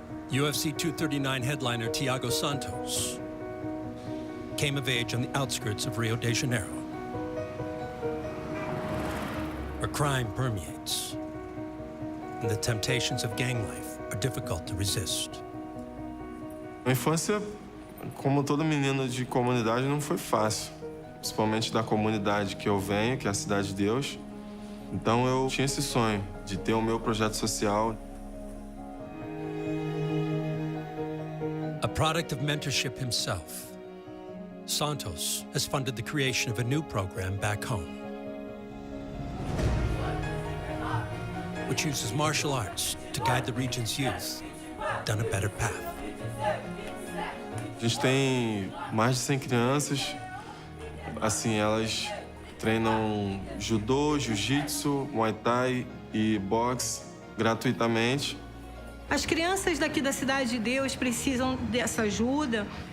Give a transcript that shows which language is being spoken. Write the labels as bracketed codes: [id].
[en] UFC 239 headliner Thiago Santos came of age on the outskirts of Rio de Janeiro, where crime permeates and the temptations of gang life are difficult to resist. [pt] A infância, como todo menino de comunidade, não foi fácil. Principalmente da comunidade que eu venho, que é a Cidade de Deus. Então eu tinha esse sonho de ter o meu projeto social. [en] A product of mentorship himself, Santos has funded the creation of a new program back home, which uses martial arts to guide the region's youth down a better path. [pt] A gente tem mais de 100 crianças. Assim, elas treinam judô, jiu-jitsu, muay thai e boxe gratuitamente. As crianças daqui da Cidade de Deus precisam dessa ajuda.